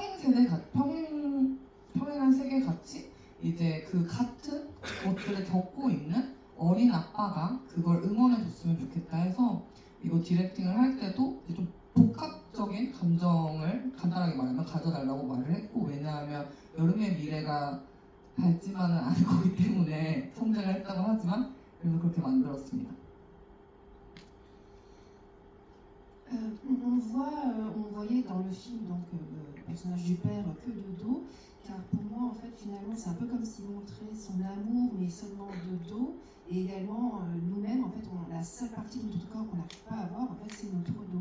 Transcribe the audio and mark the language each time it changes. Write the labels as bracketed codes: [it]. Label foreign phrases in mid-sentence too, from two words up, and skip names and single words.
[ko] 평행한 세계 같이 이제 그 같은 것들을 겪고 있는 어린 아빠가 그걸 응원해줬으면 좋겠다 해서 이거 디렉팅을 할 때도 이제 좀 복합적인 감정을 간단하게 말하면 가져달라고 말을 했고 왜냐하면 여름의 미래가 밝지만은 않을 거기 때문에 성장을 했다고 하지만 그래서 그렇게 만들었습니다. [fr] On voyait dans le film donc, le personnage du père que de dos, car pour moi en fait finalement c'est un peu comme s'il montrait son amour mais seulement de dos, et également nous-mêmes en fait la seule partie de notre corps qu'on n'arrive pas à voir en fait c'est notre dos.